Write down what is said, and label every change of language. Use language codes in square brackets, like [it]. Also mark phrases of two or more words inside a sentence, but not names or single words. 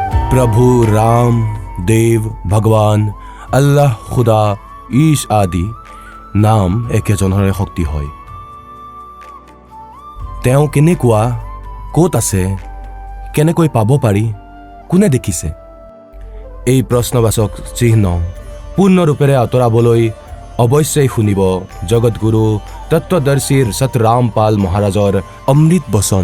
[as] প্ৰভু ৰাম দেৱ ভগৱান আল্লাহ খুদা ঈশ আদি নাম একেজনৰে শক্তি হয়। তেওঁ কেনেকুৱা, ক'ত আছে, কেনেকৈ পাব পাৰি, কোনে দেখিছে? এই প্ৰশ্নবাচক চিহ্ন পূৰ্ণৰূপেৰে আঁতৰাবলৈ অৱশ্যেই শুনিব জগতগুৰু তত্ত্বদৰ্শীৰ সতৰামপাল মহাৰাজৰ অমৃত বচন।